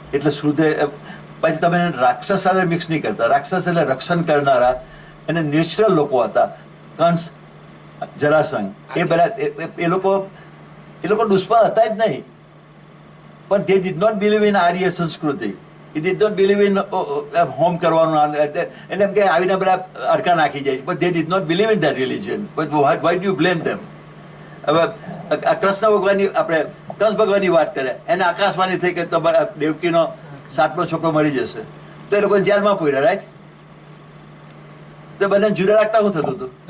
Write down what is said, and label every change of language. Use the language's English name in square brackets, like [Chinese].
[Gujarati] એટલે શુદ્ર પછી તમે રાક્ષસ સાથે મિક્સ નહીં કરતા. રાક્ષસ એટલે રક્ષણ કરનારા અને નેચરલ લોકો હતા. કંસ, જરાસંઘ, એ બધા એ લોકો દુશ્મન હતા જ નહીં, પણ [English] they did not believe in [Gujarati] આર્ય સંસ્કૃતિ. [English] He did not believe in [Gujarati] home કરવાનું, એટલે એમ કે આવીને બધા અડકા નાખી જાય, [English] but they did not believe in that religion. But why do you blame them? [Gujarati] હવે કૃષ્ણ ભગવાનની આપણે કંસ ભગવાનની વાત કરે, એને આકાશવાણી થઈ કે તમારા દેવકીનો 7મો છોકરો મળી જશે, તો એ લોકોને જેલમાં પૂર્યા, રાઈટ? તો બંને જુદા રાખતા શું થતું હતું?